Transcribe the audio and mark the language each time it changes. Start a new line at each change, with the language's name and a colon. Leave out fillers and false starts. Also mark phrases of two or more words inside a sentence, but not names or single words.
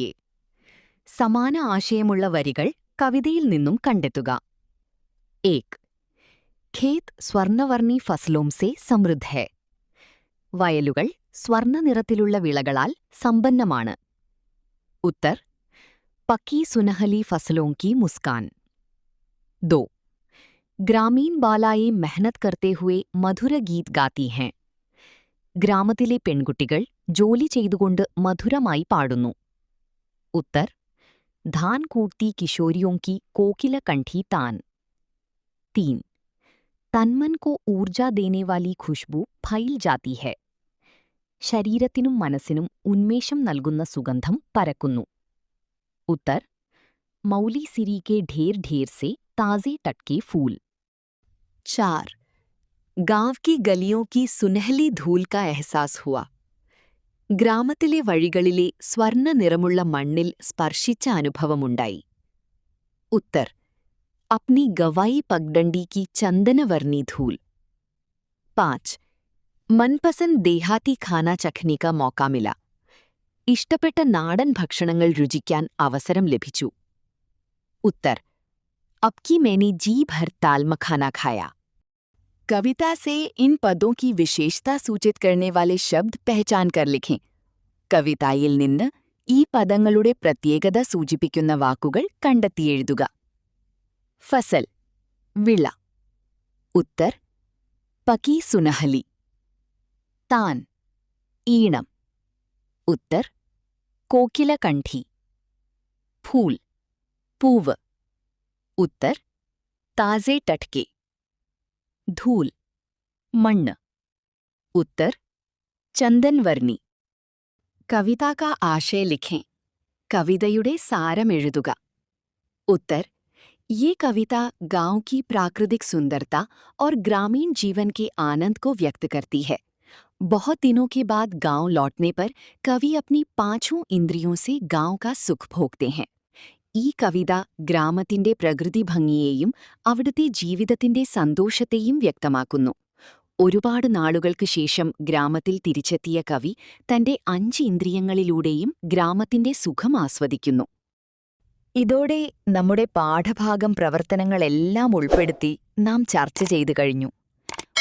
Malayalam: സമാന ആശയമുള്ള വരികൾ കവിതയിൽ നിന്നും കണ്ടെത്തുക.
Hindi: 1. खेत स्वर्णवर्णी फसलों से समृद्ध है.
Malayalam: വയലുകൾ സ്വർണ്ണനിറത്തിലുള്ള വിളകളാൽ സമ്പന്നമാണ്.
Hindi: उत्तर: पक्की सुनहली फसलों की मुस्कान. 2. ग्रामीण बालाएं मेहनत करते हुए मधुर गीत गाती है.
Malayalam: ഗ്രാമത്തിലെ പെൺകുട്ടികൾ ജോലി ചെയ്തുകൊണ്ട് മധുരമായി പാടുന്നു.
Hindi: उत्तर: धान कूटती किशोरियों की कोकिला कंठी तान. 3. तनमन को ऊर्जा देने वाली खुशबू फैल जाती है.
Malayalam: ശരീരത്തിനും മനസ്സിനും ഉന്മേഷം നൽകുന്ന സുഗന്ധം പരക്കുന്നു.
Hindi: उत्तर: मौली सिरी के ढेर ढेर से ताज़े टटके फूल. 4. गांव की गलियों की सुनहली धूल का एहसास हुआ.
Malayalam: ഗ്രാമത്തിലെ വഴികളിലെ സ്വർണ്ണ നിറമുള്ള മണ്ണിൽ സ്പർശിച്ച അനുഭവമുണ്ടായി.
Hindi: ഉത്തർ: अपनी गवाई पगडंडी की चंदनवर्णी धूल. 5. मनपसंद देहाती खाना चखने का मौका मिला.
Malayalam: ഇഷ്ടപ്പെട്ട നാടൻ ഭക്ഷണങ്ങൾ രുചിക്കാൻ അവസരം ലഭിച്ചു.
Hindi: ഉത്തർ: अब की मैंने जी भर ताल मखाना खाया. कविता से इन पदों की विशेषता सूचित करने वाले शब्द पहचान कर लिखें.
Malayalam: കവിതായിൽ നിന്ന് ഈ പദങ്ങളുടെ പ്രത്യേകത സൂചിപ്പിക്കുന്ന വാക്കുകൾ കണ്ടെത്തി എഴുതുക.
Hindi: ഫസൽ, വിള. उत्तर: पक्की सुनहली. താൻ, ഈണം. उत्तर: कोकिला कंठी. ഫൂൽ, പൂവ്. उत्तर: ताज़े टटके. ധൂൽ, മണ്ണ്. उत्तर: चंदन वर्णी. कविता का आशय लिखें.
Malayalam: കവിതയുടെ സാരമെഴുതുക.
Hindi: उत्तर: ये कविता गांव की प्राकृतिक सुंदरता और ग्रामीण जीवन के आनंद को व्यक्त करती है. बहुत दिनों के बाद गांव लौटने पर कवि अपनी 5 इंद्रियों से गांव का सुख भोगते हैं.
Malayalam: ഈ കവിത ഗ്രാമത്തിന്റെ പ്രകൃതി ഭംഗിയെയും അവിടുത്തെ ജീവിതത്തിന്റെ സന്തോഷത്തെയും വ്യക്തമാക്കുന്നു. ഒരുപാട് നാളുകൾക്ക് ശേഷം ഗ്രാമത്തിൽ തിരിച്ചെത്തിയ കവി തന്റെ 5 ഇന്ദ്രിയങ്ങളിലൂടെയും ഗ്രാമത്തിന്റെ സുഖം ആസ്വദിക്കുന്നു. ഇതോടെ നമ്മുടെ പാഠഭാഗം പ്രവർത്തനങ്ങളെല്ലാം ഉൾപ്പെടുത്തി നാം ചർച്ച ചെയ്തു കഴിഞ്ഞു.